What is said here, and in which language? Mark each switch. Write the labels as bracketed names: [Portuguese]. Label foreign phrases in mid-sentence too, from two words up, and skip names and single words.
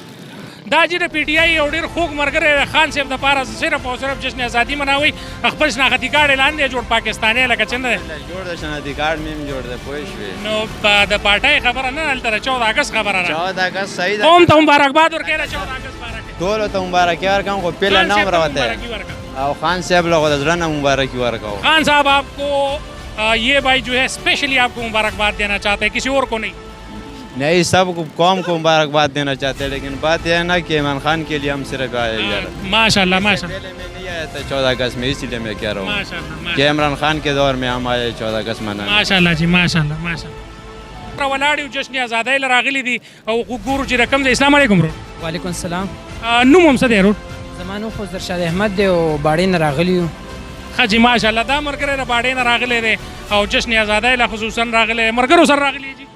[Pashto] دا چې د پی ټي آی یو ډېر خوږ ملګری د خان صاحب دپاره صرف او صرف جشن آزادي مناوئ خپل شناختي کارډ اعلان دی جوړ پاکستانی لکه چې نه دی جوړ د شناختي کارډ مې هم جوړ دی پوه شوې نو د پارټۍ خبره نه هلته د 14 اګست خبره را 14 اګست صحیح ده قوم ته مبارکباد ورکوې د 14 اګست باره کې ټولو ته مبارکي ورکوم خو پیله نه هم راوتی او خان صاحب له خو د زړه نه مبارکي ورکوم [Urdu] خان صاحب آپ کو یہ بھائی جو ہے اسپیشلی آپ کو مبارکباد دینا چاہتے ہیں کسی اور کو نہیں نہیں سب کو قوم کو مبارکباد دینا چاہتے ہیں لیکن بات یہ ہے نا کہ عمران خان کے لیے ہم صرف آئے [Arabic] ماشاء اللہ ماشاء اللہ [Urdu] پہلے میں نہیں آیا تھا 14 اگست میں اسی لیے میں کہہ رہا ہوں کہ عمران خان کے دور میں ہم آئے 14 اگست منانے [Arabic] ماشاء اللہ [Pashto] جی [Arabic] ماشاء اللہ ماشاء اللہ [Pashto] ولاړ یو جشن آزادۍ له راغلي دي او ګورو چې رقم دی [Arabic] السلام علیکم [Pashto] ورور [Arabic] وعلیکم السلام [Pashto] نوم هم څه دی ورور زما نوم خو زرشاد احمد دی او باړې نه راغلی یو ښه جي ماشاءالله دا ملګری د باډې نه راغلی دی او جشن آزادۍ له خصوصا راغلی ملګرو سره راغلی جي